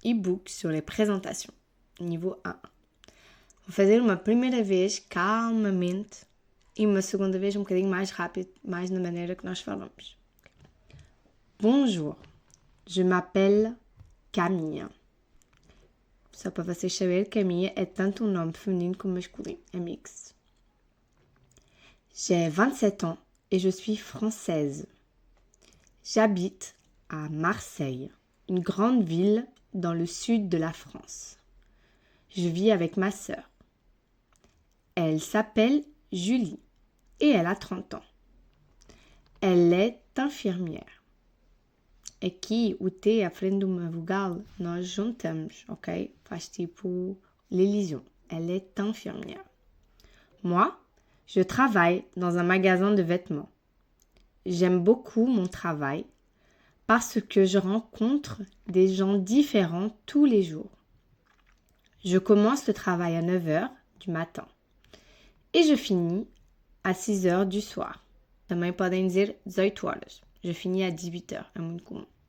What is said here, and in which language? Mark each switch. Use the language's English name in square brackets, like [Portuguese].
[Portuguese] e-book [French] sur les [Portuguese] présentações, nível 1. Vou fazer uma primeira vez calmamente e uma segunda vez um bocadinho mais rápido, mais na maneira que nós falamos. [French] Bonjour, je m'appelle Camille. [Portuguese] Só para vocês saberem, Camille é tanto um nome feminino como masculino, é mix. [French] J'ai 27 ans et je suis française. J'habite à Marseille, une grande ville dans le sud de la France. Je vis avec ma sœur. Elle s'appelle Julie et elle a 30 ans. Elle est infirmière. [Portuguese] Aqui o T à frente de uma vogal nós juntamos, ok? Faz tipo l'élision. [French] Elle est infirmière. Moi, je travaille dans un magasin de vêtements. J'aime beaucoup mon travail parce que je rencontre des gens différents tous les jours. Je commence le travail à 9h du matin et je finis à 6h du soir. [Portuguese] Também podem dizer 18 horas. [French] Je finis à 18h, [Portuguese] é muito comum.